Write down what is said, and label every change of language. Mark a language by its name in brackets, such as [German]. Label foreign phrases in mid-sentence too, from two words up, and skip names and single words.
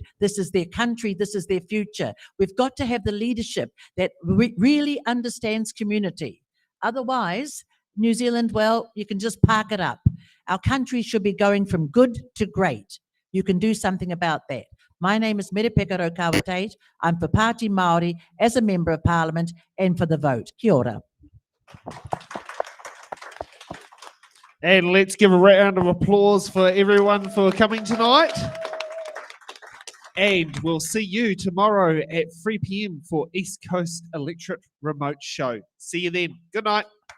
[English] This is their country, this is their future. We've got to have the leadership that really understands community. Otherwise, New Zealand, well, you can just park it up. Our country should be going from good to great. You can do something about that. My name is Merepeka Raukawa-Tate. I'm for Pāti Māori as a Member of Parliament and for the vote. [Māori] Kia ora. [English] And let's give a round of applause for everyone for coming tonight. And we'll see you tomorrow at 3 p.m. for East Coast Electorate Remote Show. See you then. Good night.